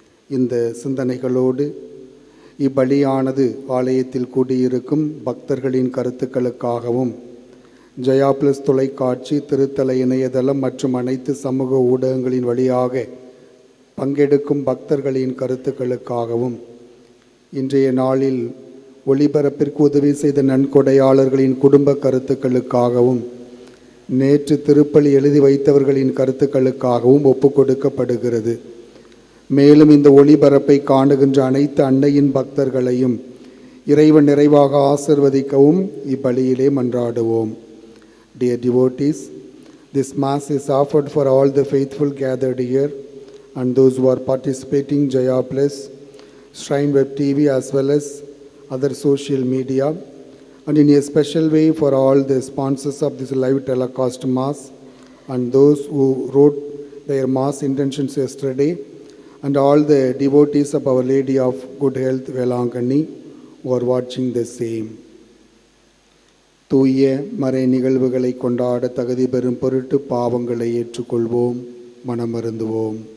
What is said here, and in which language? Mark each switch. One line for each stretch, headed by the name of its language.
Tamil: இந்த சிந்தனைகளோடு இப்பலியானது ஆலயத்தில் கூடியிருக்கும் பக்தர்களின் கருத்துக்களுக்காகவும், ஜெயா பிளஸ் தொலைக்காட்சி, திருத்தல இணையதளம் மற்றும் அனைத்து சமூக ஊடகங்களின் வழியாக பங்கெடுக்கும் பக்தர்களின் கருத்துக்களுக்காகவும், இன்றைய நாளில் ஒளிபரப்பிற்கு உதவி செய்த நன்கொடையாளர்களின் குடும்ப கருத்துக்களுக்காகவும், நேற்று திருப்பலி எழுதி வைத்தவர்களின் கருத்துக்களுக்காகவும் ஒப்புக்கொடுக்கப்படுகிறது. மேலும் இந்த ஒளிபரப்பை காணுகின்ற அனைத்து அன்னையின் பக்தர்களையும் இறைவன் நிறைவாக ஆசிர்வதிக்கவும் இப்பலியிலே மன்றாடுவோம்.
English: Dear devotees, this Mass is offered for all the faithful gathered here and those who are participating Jaya Plus, Shrine Web TV as well as other social media, and in a special way for all the sponsors of this live telecast Mass and those who wrote their Mass intentions yesterday, and all the devotees of Our Lady of Good Health, Velangani, who are watching the same.
Tamil: தூய மறை நிகழ்வுகளை கொண்டாட தகுதி பெறும் பொருட்டு பாவங்களை ஏற்றுக்கொள்வோம், மனமருந்துவோம்.